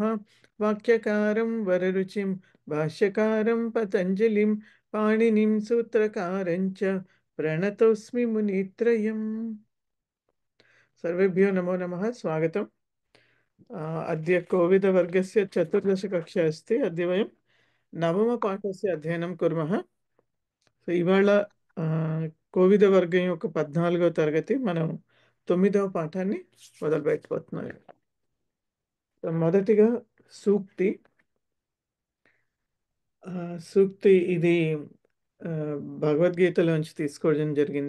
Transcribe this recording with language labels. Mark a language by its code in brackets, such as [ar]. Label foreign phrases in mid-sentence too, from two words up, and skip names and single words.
[sa] वाक्यकारं वररुचिं भाष्यकारं पतञ्जलिं पाणिनिं सूत्रकारं च प्रणतोऽस्मि मुनित्रयम्। सर्वेभ्यो नमो नमः। स्वागतम्। अद्य कोविदवर्गस्य चतुर्दशकक्षा अस्ति। अद्य वयं नवमपाठस्य अध्ययनं कुर्मः। [te] ఇవాళ కోవిద వర్గం యొక్క 14వ తరగతి మనం 9వ పాఠాన్ని మొదలు పెట్టబోతున్నాం. మొదటిగా సూక్తి. సూక్తి ఇది భగవద్గీతలోంచి తీసుకోవడం జరిగింది.